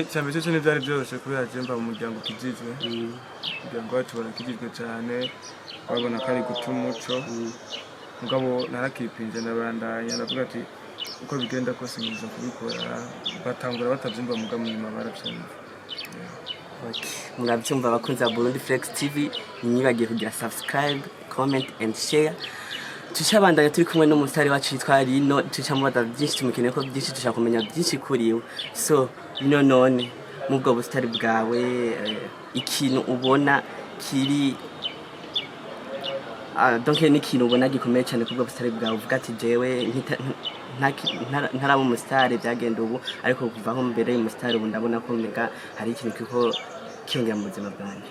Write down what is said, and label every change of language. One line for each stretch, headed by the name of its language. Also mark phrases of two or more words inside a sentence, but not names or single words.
Rundi: cyambe cyo n'ivyari byose kubera jemba mu muryango kijizwe muryango wacu barakijijwe cyane babona ko ari guca umuco mugabo narakipinje nabandanya ndavuga ati uko bigenda kose ngiza kubikora batangura batabyumva mugabo nyuma barabyumva okay murabyumva bakunze Burundi Flex TV nyibagiye kugira
English: subscribe comment and share
Rundi: tushabandanya turi kumwe n'umustar wacu yitwa Lino tucamubaza byinshi tumukeneye ko byinshi dushaka kumenya byinshi kuriwe so none mubwo bustar bwawe ikintu ubona kiri donc ni kintu ubona gikomeye cyane kubwo bustar bwawe uvuga ati jewe ntaraba umustar byagenda ubu ariko kuvaho mbere y'umustar ubu ndabona ko mbega hari ikintu kiko cyongera mu buzima bwanjye